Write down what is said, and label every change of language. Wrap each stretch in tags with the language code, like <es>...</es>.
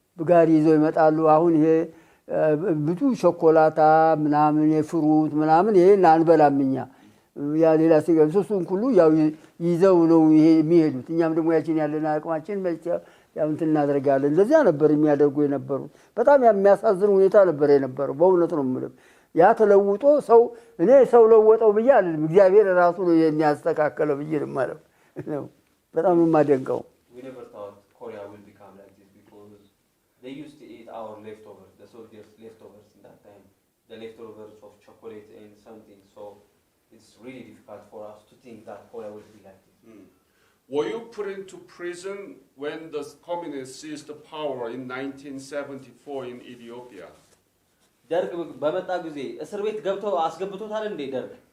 <am>ጋሪ ይዘው ይመጣሉ አሁን ይሄ ብዙ ሾኮላታ ምናምን የፍሩት ምናምን ይሄን አንበላምኛ ያ ሌላ ሲገብ እሱን ሁሉ ያው ይዘው ነው ይሄ የሚሄዱት እኛም ደግሞ ያችን ያለና አቅማችን ያው እንትን እናደርጋለን እንደዚያ ነበር የሚያደርጉ የነበሩት በጣም የሚያሳዝን ሁኔታ ነበር የነበረው በእውነት ነው የምልህ ያ ተለውጦ ሰው እኔ ሰው ለወጠው ብዬ አይደለም እግዚአብሔር ራሱ ነው የሚያስተካክለው ብዬ ማለት ነው በጣም የማደንቀው</am> <en>we never thought Korea will become like this because they used to eat our leftovers the soldiers leftovers in that time the leftovers of chocolate and something so it's really difficult for us to think that Korea will be like this Were you put into prison when the communists seized the power in 1974 in Ethiopia?</en> <am>ደርግ በመጣ ጊዜ እስር ቤት ገብተው አስገብቶታል እንዴ ደርግ</am>